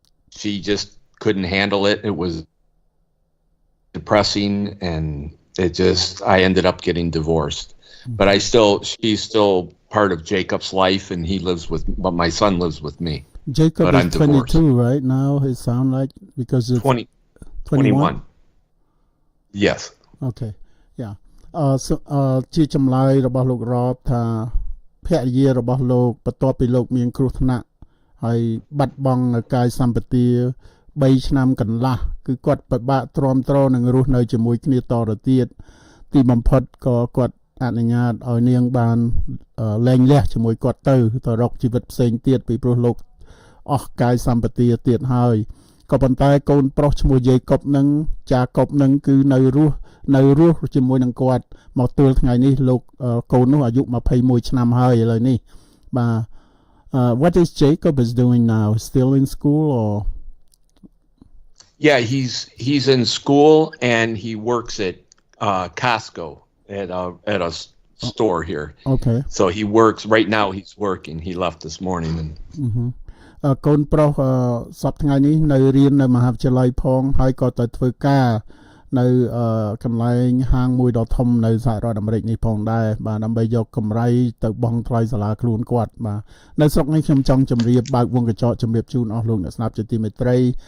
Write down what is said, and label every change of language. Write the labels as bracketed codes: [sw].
[en] She just couldn't handle it. It was depressing, and I ended up getting divorced. But she's still part of Jacob's life, and but my son lives with me. Jacob is 22 right now, it sounds like, because it's 21. Yes. Okay, yeah. [km] So ជាចម្លើយរបស់លោករ៉បថាភរិយារបស់លោកបន្ទាប់ពីលោកមានគ្រោះថ្នាក់ហើយបាត់បង់នៅកាយសម្បទា3ឆ្នាំកន្លះគឺគាត់ពិបាកទ្រាំទ្រនឹងរស់នៅជាមួយគ្នាតទៅទៀតទីបំផុតក៏គាត់អនុញ្ញាតឲ្យនាងបាន លែងលះជាមួយគាត់ទៅរកជីវិតផ្សេងទៀតពីព្រោះលោកអស់កាយសម្បទាទៀតហើយក៏ប៉ុន្តែកូនប្រុសឈ្មោះយាយកុបនឹងចាកុបនឹងគឺនៅរស់ជាមួយនឹងគាត់មកទល់ថ្ងៃនេះលោកកូននោះអាយុ21ឆ្នាំហើយឥឡូវនេះបាទ [en] what is Jacob is doing now still in school or Yeah, he's in school and he works at Costco at a store here. Okay. So he works right now. He's working. He left this morning. And [km] កូនប្រុសសប្តាហ៍ថ្ងៃនេះនៅរៀននៅមហាវិទ្យាល័យផងហើយក៏ទៅធ្វើការនៅកន្លែងហាងមួយដ៏ធំនៅសហរដ្ឋអាមេរិកនេះផងដែរបាទដើម្បីយកកម្រៃទៅបង់ថ្លៃសាលាខ្លួនគាត់បាទនៅស្រុកនេះខ្ញុំចង់ជម្រាបបើកវងកញ្ចក់ជម្រាបជូនអស់លោកអ្នកស្ដាប់ជាទីមេត្រី